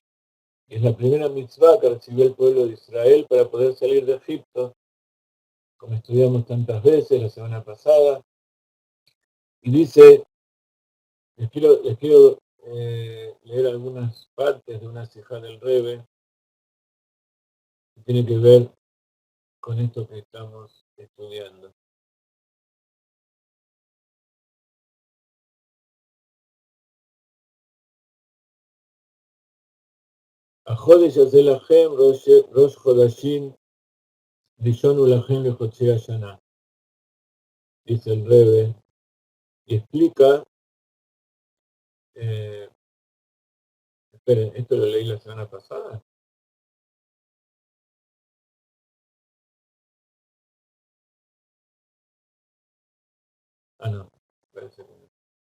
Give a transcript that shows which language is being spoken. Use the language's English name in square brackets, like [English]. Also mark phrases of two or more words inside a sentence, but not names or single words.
[Spanish] Es la primera mitzvah que recibió el pueblo de Israel para poder salir de Egipto, como estudiamos tantas veces la semana pasada. Y dice, les quiero leer algunas partes de una sijá del Rebbe que tiene que ver con esto que estamos estudiando. [Hebrew] החודש הזה לכם, ראש חודשים, ראשון הוא לכם לחודשי השנה. [Spanish] Dice el Rebbe, y explica, esperen, ¿esto lo leí la semana pasada? Ah, no, parece que no.